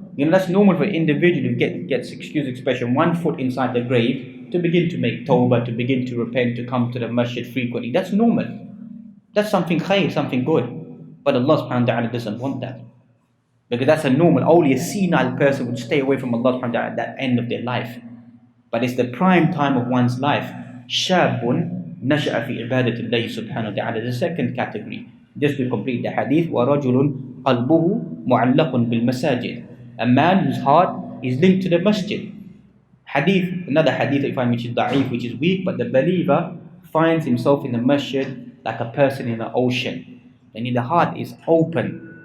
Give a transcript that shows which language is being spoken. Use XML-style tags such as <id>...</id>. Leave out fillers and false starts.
<en>That's normal for an individual who gets, excuse expression, 1 foot inside the grave to begin to make tawbah, to begin to repent, to come to the masjid frequently. That's normal. That's something khair, something good. But Allah subhanahu wa ta'ala doesn't want that. Because that's a normal, only a senile person would stay away from Allah subhanahu wa ta'ala at that end of their life. But it's the prime time of one's life. Shabun</en> <ar>نشأ في عبادة الله سبحانه وتعالى.</ar> <en>The second category, just to complete the hadith,</en> <ar>وَرَجُلٌ قَلْبُهُ مُعَلَّقٌ بِالْمَسَاجِدِ,</ar> <en>a man whose heart is linked to the masjid. Hadith, another hadith I find which is da'if, which is weak, but the believer finds himself in the masjid like a person in the ocean, and the heart is open.</en>